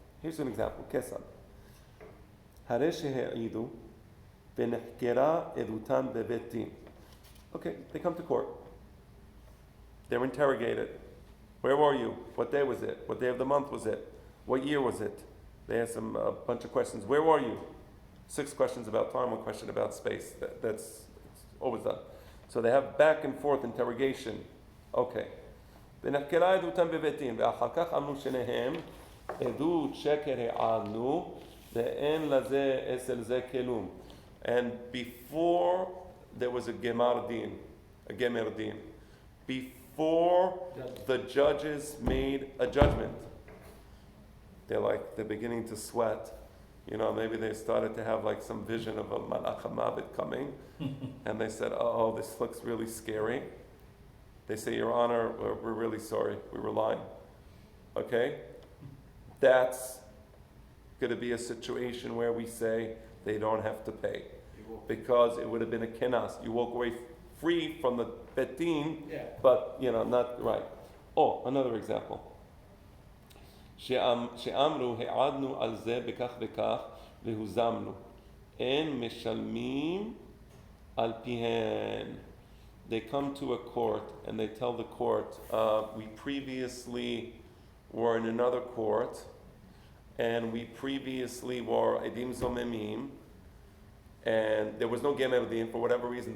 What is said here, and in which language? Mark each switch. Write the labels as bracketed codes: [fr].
[en] Here's an example. Kesam. [he] Hare shehe'idu v'nehkera edutan bebet din. [en] Okay, they come to court. They're interrogated. Where were you? What day was it? What day of the month was it? What year was it? They ask them a bunch of questions. Where were you? 6 questions about time, 1 question about space. That's always done. So they have back and forth interrogation. Okay. [he] ונחקרה עדותם בבית דין, ואחר כך אמרו שניהם עדות שקר העלנו, ואין לזה אצל זה כלום. [en] And before there was a gemar din, before the judges made a judgment, they're beginning to sweat. Maybe they started to have like some vision of a malach hamavet coming, and they said, "Oh, this looks really scary." They say, "Your Honor, we're really sorry. We were lying." Okay, that's going to be a situation where we say they don't have to pay, because it would have been a kenas. You walk away free from the betin, but not right. Oh, another example. [he] שאמרו העדנו על זה בכך וכך והוזמנו. אין משלמים על פיהן. [en] They come to a court and they tell the court, we previously were in another court and we previously were edim zomemim, and there was no gemer din for whatever reason.